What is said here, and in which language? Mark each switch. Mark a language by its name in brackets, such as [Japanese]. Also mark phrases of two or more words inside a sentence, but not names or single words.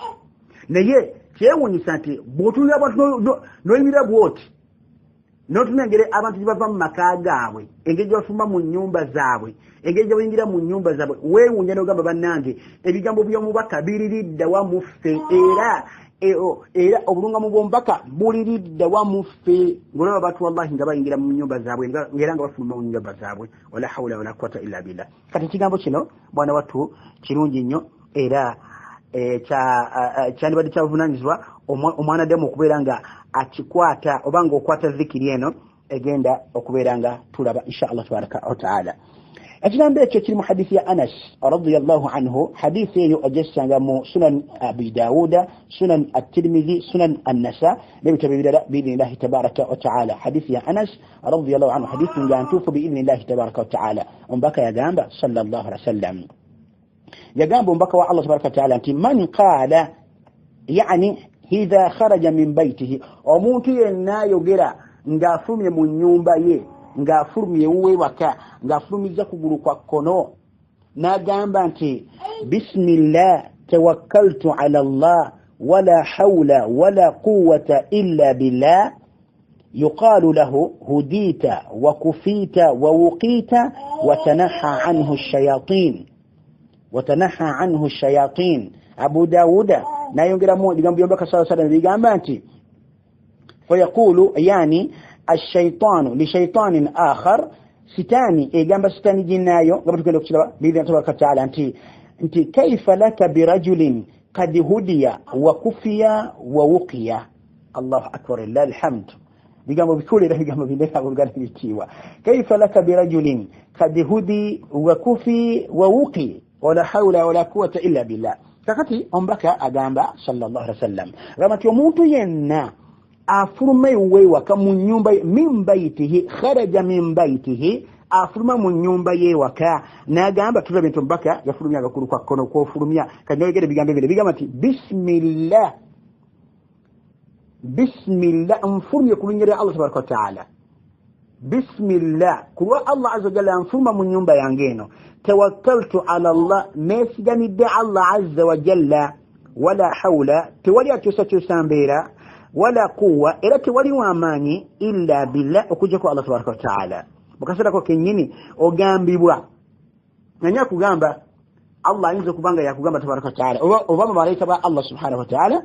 [Ganda] naye kyewuunyisa nti bw'otunira abantu n'oyimirira bw'oti n'otunengere abantu gye bava mu maka gaabwe engeri gye bafuluma mu nnyumba zaabwe engeri gye bayingira mu nnyumba zaabwe weewuunya n'ogamba bannange ebigambo by'omubaka biriridda wamuffe era obulungamu bw'omubaka buliridda wamuffe ng'olaba abantu wallahi nga bayingira mu nnyumba zaabwe ng'era nga bafuluma mu nnyumba zaabwe [Arabic] ولا حول ولا قوة إلا بالله [Ganda] kati ekigambo kino bwana wattu kirungi nnyo era kyandibadde kyabuvunaanyizibwa omwana Adamu okubeera nga akikwata oba nga okwata zikiri eno egenda okubeera nga tulaba [Arabic] إن شاء الله تبارك وتعالى [Ganda] ekigambo ekyo kiri mu hadisi ya Anas [Arabic] رضي الله عنه [Ganda] hadisi eyo ogisanga mu sunan Abi Dawuda sunan at-Tirmidhi sunan an-Nasa n'ebitabo ebirala [Arabic] بإذن الله تبارك وتعالى [Ganda] hadisi ya Anas [Arabic] رضي الله عنه [Ganda] hadisi nga ntuufu [Arabic] بإذن الله تبارك وتعالى [Ganda] omubaka yagamba [Arabic] صلى الله عليه وسلم [Ganda] yagamba omubaka wa [Arabic] الله تبارك وتعالى [Ganda] nti [Arabic] من قال يعني إذا خرج من بيته [Ganda] omuntu yenna ayogera ng'afulumye mu nnyumba ye ng'afulumye ewaka ng'afulumiza kugulu kwa kkono n'agamba nti [Arabic] بسم الله توكلت على الله ولا حول ولا قوة إلا بالله يقال له هديت وكفيت ووقيت وتنحى عنه الشياطين [Ganda] Abu Dawuda nayongeramu ebigambo by'omubaka [Arabic] صلى الله عليه وسلم [Ganda] bigamba nti [Arabic] فيقول يعني الشيطان لشيطان آخر [Ganda] sitani egamba sitani jinnayo nga tugenda okukiraba [Arabic] بإذن تبارك [Ganda] taala nti [Arabic] كيف لك برجل قد هدي وكفي ووقي الله أكبر لله الحمد [Ganda] bigambo bikulira bigambo bindeka bugana bitiwa [Arabic] كيف لك برجل قد هدي وكفي ووقي ولا حول ولا قوة إلا بالله [Ganda] kakati omubaka agamba [Arabic] صلى الله عليه وسلم [Ganda] ramati omuntu yenna afuluma ewaka mu nnyumba [Arabic] من بيته خرج من بيته [Ganda] afuluma mu nnyumba y'ewaka n'agamba tulabe nti omubaka yafulumya agakulu kwa kkono kw'ofulumya kanyolegere bigambo bino bigamba nti bismillah nfulumye ku linnya lya [Arabic] الله تبارك وتعالى [Ganda] bismillah kuwa [Arabic] الله عز وجل [Ganda] anfuma mu nyumba yange eno [Arabic] توكلت على الله [Ganda] nesiganidde [Arabic] الله عز وجل ولا حول [Ganda] tewali akyusa mbeera wala quwwa era tewali wamaanyi [Arabic] إلا بالله [Ganda] okujja ku [Arabic] الله تبارك وتعالى [Ganda] mukaseera ko kenyini ogambibwa nanya kugamba Allah ayinza kubanga yakugamba [Arabic] تبارك وتعالى [Ganda] oba malaika ba [Arabic] الله سبحانه وتعالى